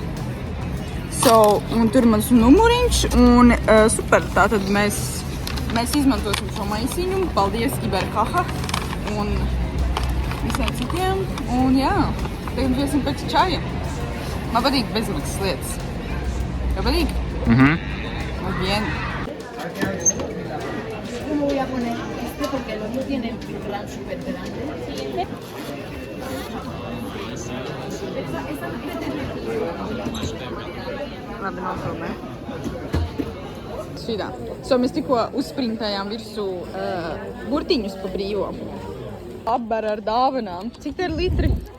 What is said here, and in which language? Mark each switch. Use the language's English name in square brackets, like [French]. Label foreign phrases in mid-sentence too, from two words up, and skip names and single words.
[Latvian] Un tur ir mans numuriņš un super, tātad mēs izmantosim šo maisiņu. Paldies Iberkaha un visiem citiem. Un tagad mēs iesim pēc čaja. Man patīk bezmaksas lietas. Tev patīk? [Spanish] Muy bien. Voy a poner porque el otro tiene plan súper grande. [Latvian] Labi, nofilmē. Šitā. Mēs tikko uzsprintējām virsū burtiņus pa brīvo. Apber ar dāvanām. Cik te ir litri?